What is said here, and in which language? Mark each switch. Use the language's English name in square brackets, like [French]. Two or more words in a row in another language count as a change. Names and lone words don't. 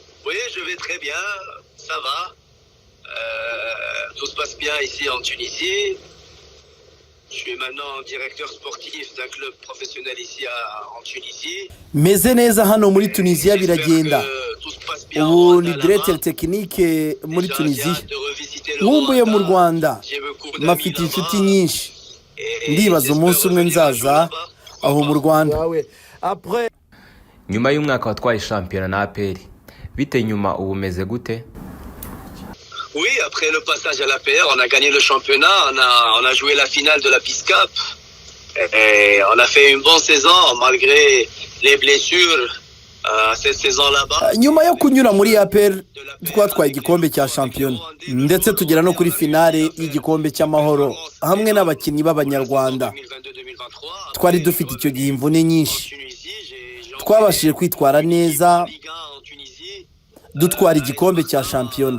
[French] Oui, je vais très bien, ça va. Tout se passe bien ici en Tunisie. Je suis maintenant directeur sportif d'un club professionnel ici en Tunisie. [Kinyarwanda] meze neza hano muri Tunisia biragenda. Ubu ni [French] directeur technique [Kinyarwanda] muri Tunisia. Nkumbuye mu Rwanda. Mafite inshuti nyinshi. Ndibaza umunsi umwe nzaza aho mu Rwanda. Nyuma y'umwaka watwaye shampiyona na APR, bite nyuma ubu meze gute? [French] Oui, après le passage à l'APR, on a gagné le championnat, on a joué la finale de la Peace Cup. Et on a fait une bonne saison malgré les blessures cette saison là-bas. [Kinyarwanda] Nyuma yo kunyura muri APR twatwaye igikombe cya shampiyona ndetse tugera no kuri finale y'igikombe cy'amahoro hamwe n'abakinnyi b'abanyarwanda. Twari dufite icyo gihe imvune nyinshi. Twabashije kwitwara neza dutwara igikombe cya shampiyona.